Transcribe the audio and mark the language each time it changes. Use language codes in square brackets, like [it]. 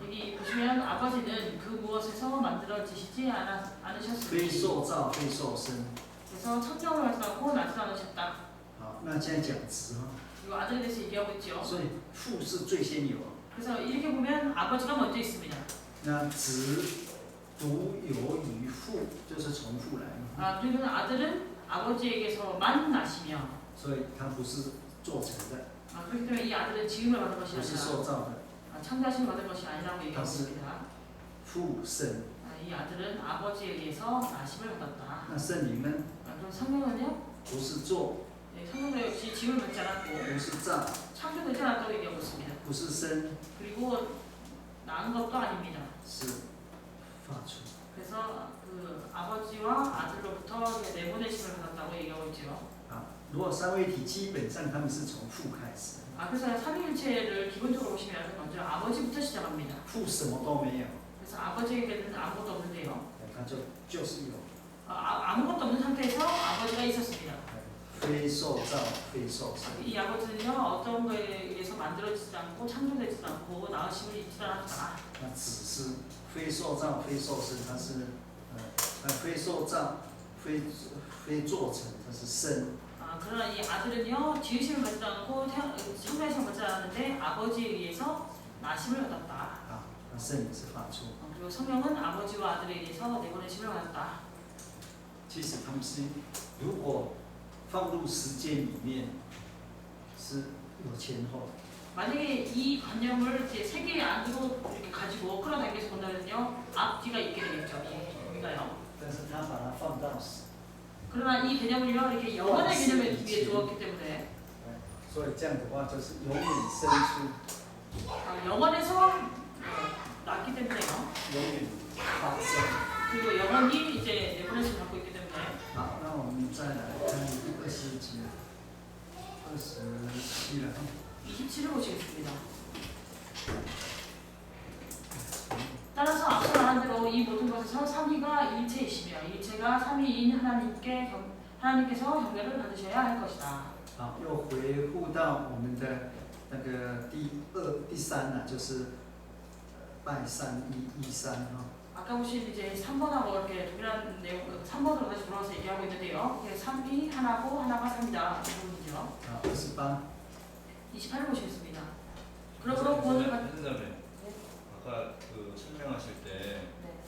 [ko] 여기 보시면 아버지는 그 무엇에서 만들어지시지 [zh] 非 [ko] 않으셨으니 [zh] 受造，非受生。 [ko] 그래서 성경을 말씀하고 나지 않으셨다. [zh] 好，那现在讲子哈， [ko] 그리고 아들에 대해서 얘기하고 있죠. [zh] 所以父是最先有， [ko] 그래서 이렇게 보면 아버지가 먼저 있습니다. [zh] 那子独有于父，就是从父来嘛， [ko] 아, 그리고 아들은 아버지에게서만 나시며 [zh] 所以他不是做成的， [ko] 아, 그렇기 때문에 이 아들은 지음을 받은 것이 [zh] 不是 [ko] 아니라 [zh] 受造的， [ko] 창조하심을 받은 것이 아니라고 얘기하고 있습니다. [zh] 父生。 [ko] 이 아들은 아버지에 의해서 나심을 받았다. [zh] 那圣灵呢， [ko] 그럼 성령은요? [zh] 不是做， [ko] 네, 성령도 역시 지음을 받지 않았고 [zh] 不是造， [ko] 창조되지 않았다고 얘기하고 있습니다. [zh] 不是生， [ko] 그리고 낳은 것도 아닙니다. [zh] 是发出。 [ko] 그래서 그 아버지와 아들로부터 내보내심을 받았다고 얘기하고 있죠. [zh] 啊，如果三位一体基本上他们是从父开始， [ko] 아, 그래서 삼위일체를 기본적으로 보시면 먼저 아버지부터 시작합니다. [zh] 父什么都没有， [ko] 그래서 아버지에게는 아무것도 없는데요. [zh] 他就是有， [ko] 아무것도 없는 상태에서 아버지가 있었습니다. [zh] 非受造，非受生。 [ko] 이 아버지는요 어떤 거에 의해서 만들어지지 않고 창조되지 않고 낳으심을 입지 않았다. [zh] 那子是非受造，非受生，它是非受造，非做成，它是生。 [ko] 그러나 이 아들은요 지으심을 받지 않고 창조하심을 받지 않았는데 아버지에 의해서 나심을 받았다. [zh] 啊，那圣灵是发出。 [ko] 그리고 성령은 아버지와 아들에 의해서 내보내심을 받았다. [zh] 其实他们是，如果放入时间里面，是有前后。 [ko] 만약에 이 관념을 이제 세계 안으로 이렇게 가지고 끌어당겨서 본다면요 앞뒤가 있게 되겠죠. 우리가요. [zh] 但是他把它放到， [ko] 그러나 이 개념을요 이렇게 영원의 개념에 위에 두었기 때문에 [zh] 所以这样的话就是永远生出， [ko] 영원에서 낳기 때문에요. [zh] 永远发生。 [ko] 그리고 영원히 이제 내보내심을 갖고 있기 때문에 [zh] 好，那我们再来看第27节，27了。 [ko] 27을 보시겠습니다. 따라서 앞서 말한 대로 이 모든 것에서 삼위가 일체이시며 일체가 삼위인 하나님께서 경배를 받으셔야 할 것이다. [zh] 好，又回复到我们的那个第三呢，就是拜313哈。 [ko] 아까 보신 이제 3번하고 이렇게 동일한 내용, 3번으로 다시 돌아와서 얘기하고 있는데요. 이게 3이 하나고 하나가 3이다. 이 부분이죠. [zh] 好，28。 [ko] 28을 보시겠습니다. 그러므로 구원을 받... 선생님, 아까 그 설명하실 때 네.